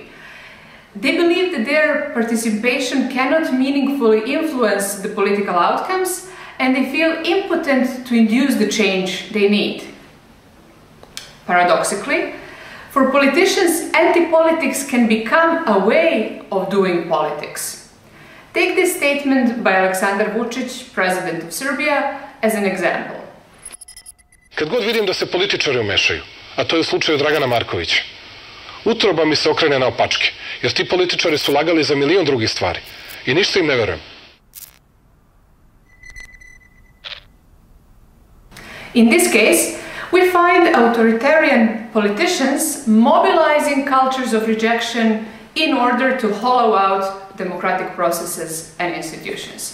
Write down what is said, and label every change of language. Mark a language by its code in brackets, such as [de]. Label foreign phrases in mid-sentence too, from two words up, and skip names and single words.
[en] They believe that their participation cannot meaningfully influence the political outcomes, and they feel impotent to induce the change they need. Paradoxically, for politicians, anti-politics can become a way of doing politics. Take this statement by Aleksandar Vučić, president of Serbia, as an example. [sr] Kad god vidim da se političari umešaju, a to je u slučaju Dragana Markovića, utroba mi se okrene naopačke, jer ti političari su lagali za milion drugih stvari i ništa im ne verujem. [en] In this case, we find authoritarian politicians mobilizing cultures of rejection in order to hollow out democratic processes and institutions.